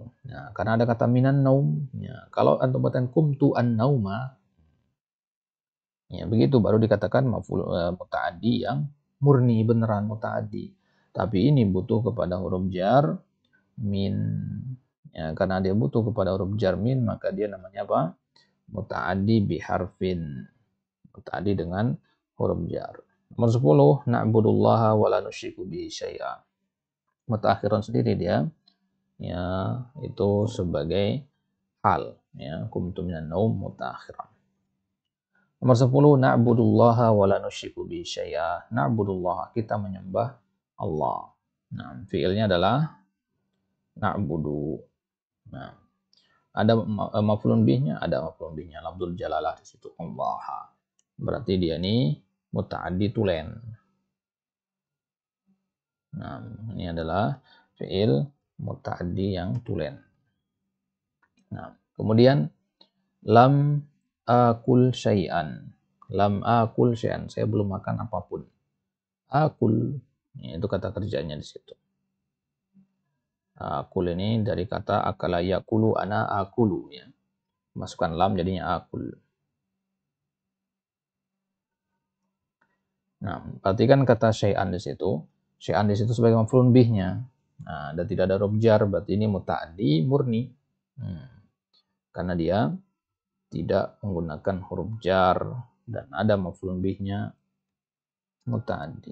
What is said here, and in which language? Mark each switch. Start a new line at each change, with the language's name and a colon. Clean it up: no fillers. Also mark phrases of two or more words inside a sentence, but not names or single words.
Indonesian: Nah, karena ada kata
Arabic: من النوم.
Indonesian: Ya, kalau antum katakan
Arabic: قمت النوم,
Indonesian: ya begitu baru dikatakan muta'addi yang murni beneran muta'addi. Tapi ini butuh kepada huruf jar min. Ya, karena dia butuh kepada huruf jar min, maka dia namanya apa?
Arabic: متعد بحرف.
Indonesian: Muta'addi dengan huruf jar. Nomor 10,
Arabic: نعبد الله ولا نشرك به شيئا.
Indonesian: mutaakhiran sendiri dia ya itu sebagai hal ya
Arabic: قمت من النوم متأخرا.
Indonesian: Nomor 10,
Arabic: نعبد الله ولا نشرك به شيئا. Na'budullaha,
Indonesian: kita menyembah Allah. Nah, fiilnya adalah na'budu. Nah, ada maf'ulun bihnya, ada maf'ulun bihnya.
Arabic: لفظ الجلالة
Indonesian: di situ Allah. Berarti dia ini muta'addi tulen. Nah, ini adalah fiil muta'addi yang tulen. Nah, kemudian
Arabic: لم آكل شيئا. لم آكل شيئا.
Indonesian: Saya belum makan apapun. Akul. Itu kata kerjanya di situ. Akul ini dari kata
Arabic: أكل يأكل أنا آكل
Indonesian: ya. Masukkan lam jadinya akul. Nah, perhatikan kata syai'an di situ. Syai'an di situ sebagai maf'ulun bihnya. Nah, dan tidak ada huruf jar, berarti ini muta'addi murni. Karena dia tidak menggunakan huruf jar dan ada maf'ulun bihnya muta'addi.